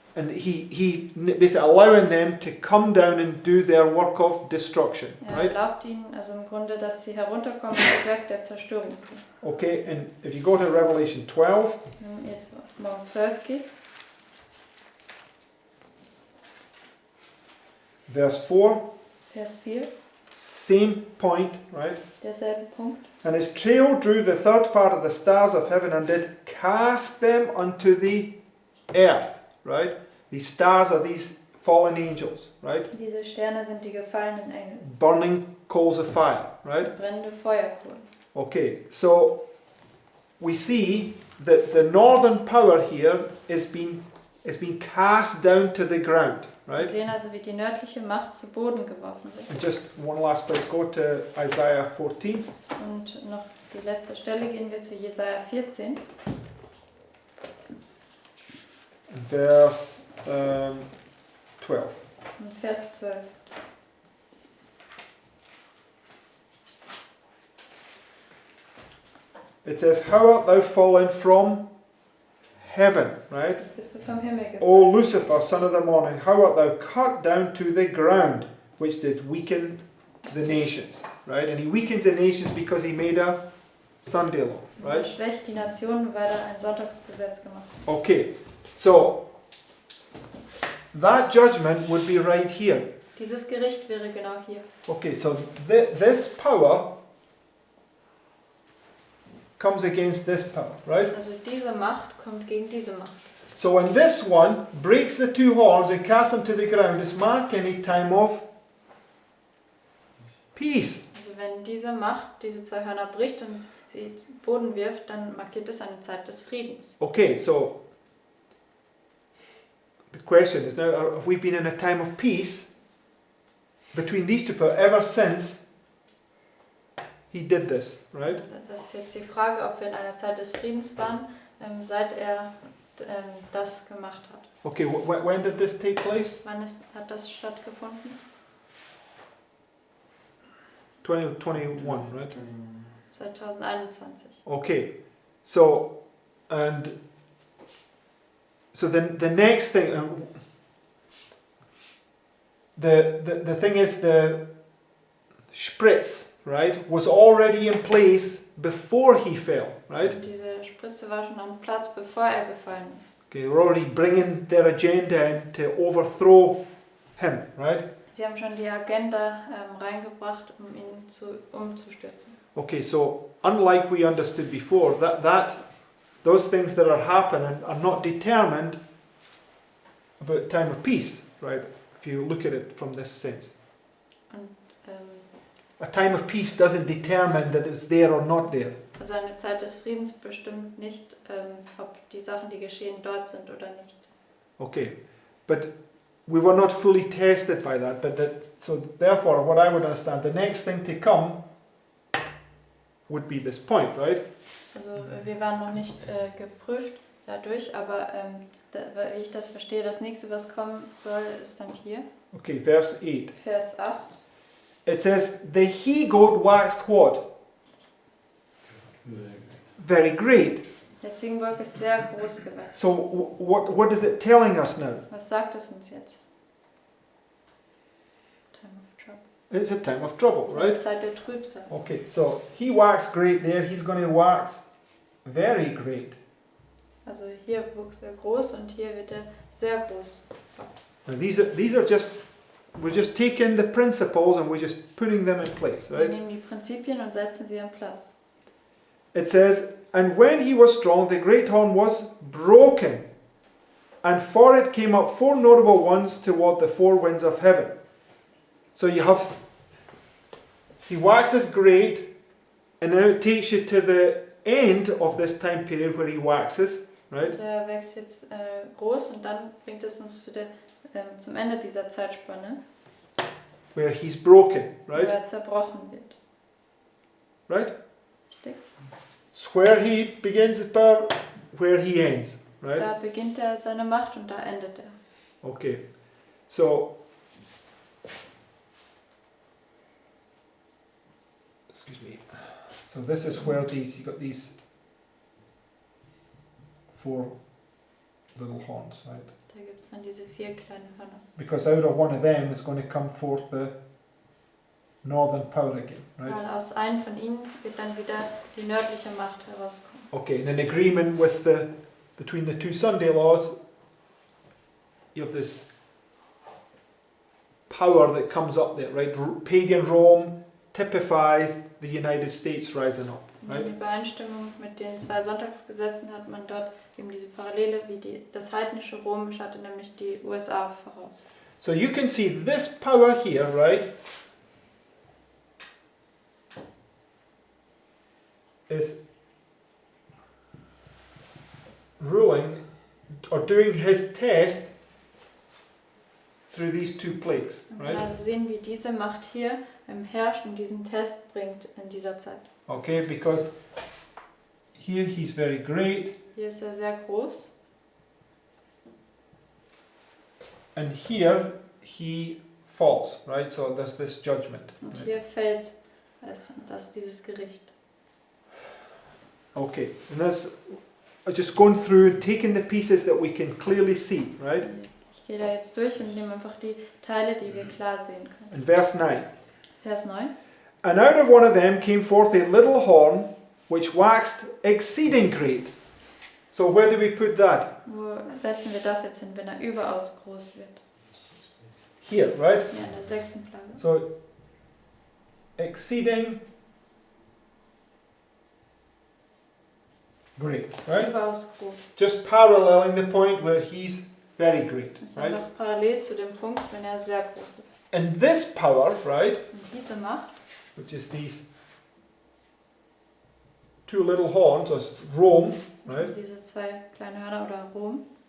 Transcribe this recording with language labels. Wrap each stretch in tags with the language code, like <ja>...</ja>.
<en>And he basically allowing them to come down and do their work of destruction,</en> <de>Er</de> <en>right?</en> <de>erlaubt ihnen also im Grunde, dass sie herunterkommen und das Werk der Zerstörung tun.</de> <en>Okay, and if you go to Revelation 12,</en> <de>Wenn man jetzt auf Offenbarung 12 geht,</de> <en>verse 4,</en> <de>Vers 4.</de> <en>Same point, right?</en> <de>Derselbe Punkt.</de> <en>And his trail drew the third part of the stars of heaven and did cast them unto the earth, right? These stars are these fallen angels, right?</en> <de>Diese Sterne sind die gefallenen Engel.</de> <en>Burning coals of fire, right?</en> <de>Brennende Feuerkohlen.</de> <en>Okay, so we see that the northern power here is being cast down to the ground,</en> <de>Wir</de> <en>right?</en> <de>sehen also, wie die nördliche Macht zu Boden geworfen wird.</de> <en>And just one last place, go to Isaiah 14.</en> <de>Und noch die letzte Stelle gehen wir zu Jesaja 14.</de> <en>Verse 12.</en> <de>Und Vers 12.</de> <en>It says, How art thou fallen from heaven, right?</en> <de>Bist du vom Himmel gefallen?</de> <en>O Lucifer, son of the morning, how art thou cut down to the ground, which did weaken the nations, right? And he weakens the nations because he made a Sunday law,</en> <de>Er</de> <en>right?</en> <de>schwächt die Nationen, weil er ein Sonntagsgesetz gemacht hat.</de> <en>Okay, so that judgment would be right here.</en> <de>Dieses Gericht wäre genau hier.</de> <en>Okay, so this power comes against this power, right?</en> <de>Also diese Macht kommt gegen diese Macht.</de> <en>So when this one breaks the two horns and casts them to the ground, it's marking a time of peace.</en> <de>Also wenn diese Macht diese zwei Hörner bricht und sie zu Boden wirft, dann markiert es eine Zeit des Friedens.</de> <en>Okay, so the question is now, have we been in a time of peace between these two people ever since he did this, right?</en> <de>Das ist jetzt die Frage, ob wir in einer Zeit des Friedens waren, seit er das gemacht hat.</de> <en>Okay, when did this take place?</en> <de>Wann hat das stattgefunden?</de> <en>2021, right?</en> <de>2021.</de> <en>Okay, so the next thing, the thing is the spritz, right, was already in place before he fell, right?</en> <de>Und diese Spritze war schon am Platz, bevor er gefallen ist.</de> <en>Okay, they're already bringing their agenda in to overthrow him, right?</en> <de>Sie haben schon die Agenda reingebracht, um ihn umzustürzen.</de> <en>Okay, so unlike we understood before, those things that are happening are not determined about time of peace, right? If you look at it from this sense.</en> <de>Und,</de> <en>A time of peace doesn't determine that it's there or not there.</en> <de>also eine Zeit des Friedens bestimmt nicht, ob die Sachen, die geschehen, dort sind oder nicht.</de> <en>Okay, but we were not fully tested by that. So therefore, what I would understand, the next thing to come would be this point, right?</en> <de>Also wir waren noch nicht geprüft dadurch, aber wie ich das verstehe, das nächste, was kommen soll, ist dann hier.</de> <en>Okay, verse 8.</en> <de>Vers 8.</de> <en>It says, the he-goat waxed what? Very great.</en> <de>Der Ziegenbock ist sehr groß gewachsen.</de> <en>So what is it telling us now?</en> <de>Was sagt es uns jetzt?</de> <en>Time of trouble. It's a time of trouble,</en> <de>Es ist</de> <en>right?</en> <de>eine Zeit der Trübsal.</de> <en>Okay, so he waxed great there, he's going to wax very great.</en> <de>Also hier wuchs er groß und hier wird er sehr groß wachsen.</de> <en>And these are just, we're just taking the principles and we're just putting them in place,</en> <de>Wir</de> <en>right?</en> <de>nehmen die Prinzipien und setzen sie an Platz.</de> <en>It says, and when he was strong, the great horn was broken, and for it came up four notable ones toward the four winds of heaven. So you have, he waxes great, and now it takes you to the end of this time period where he waxes, right?</en> <de>Also er wächst jetzt groß und dann bringt es uns zum Ende dieser Zeitspanne,</de> <en>Where he's broken,</en> <de>wo</de> <en>right?</en> <de>er zerbrochen wird.</de> <en>Right?</en> <de>Richtig?</de> <en>It's where he begins his power, where he ends, right?</en> <de>Da beginnt er seine Macht und da endet er.</de> <en>Okay, so excuse me. So this is where you got these four little horns, right?</en> <de>Da gibt es dann diese 4 kleine Hörner.</de> <en>Because out of one of them is going to come forth the northern power again, right?</en> <de>Weil aus einem von ihnen wird dann wieder die nördliche Macht herauskommen.</de> <en>Okay, and in agreement with between the two Sunday laws, you have this power that comes up there, right? Pagan Rome typifies the United States rising up, right?</en> <de>In Übereinstimmung mit den 2 Sonntagsgesetzen hat man dort eben diese Parallele, wie das heidnische Rom schaute nämlich die USA voraus.</de> <en>So you can see this power here, right, is ruling or doing his test through these 2 plagues,</en> <de>Man kann</de> <en>right?</en> <de>also sehen, wie diese Macht hier herrscht und diesen Test bringt in dieser Zeit.</de> <en>Okay, because here he's very great,</en> <de>Hier ist er sehr groß</de> <en>and here he falls, right? So there's this judgment.</en> <de>und</de> <en>Right?</en> <de>hier fällt es, das dieses Gericht.</de> <en>Okay, and that's just going through and taking the pieces that we can clearly see, right?</en> <de>Ich gehe da jetzt durch und nehme einfach die Teile, die wir klar sehen können.</de> <en>In verse 9.</en> <de>Vers 9.</de> <en>And out of one of them came forth a little horn, which waxed exceeding great. So where do we put that?</en> <de>Wo setzen wir das jetzt hin, wenn er überaus groß wird?</de> <en>Here, right?</en> <de>Ja, in der 6. Plage.</de> <en>So exceeding great, right?</en> <de>Überaus groß.</de> <en>Just paralleling the point where he's very great,</en> <de>Das ist</de> <en>right?</en> <de>einfach parallel zu dem Punkt, wenn er sehr groß ist.</de> <en>And this power, right,</en> <de>Und diese Macht,</de> <en>which is these 2 little horns, as Rome,</en> <de>das</de> <en>right?</en> <de>sind diese 2 kleine Hörner oder Rom,</de>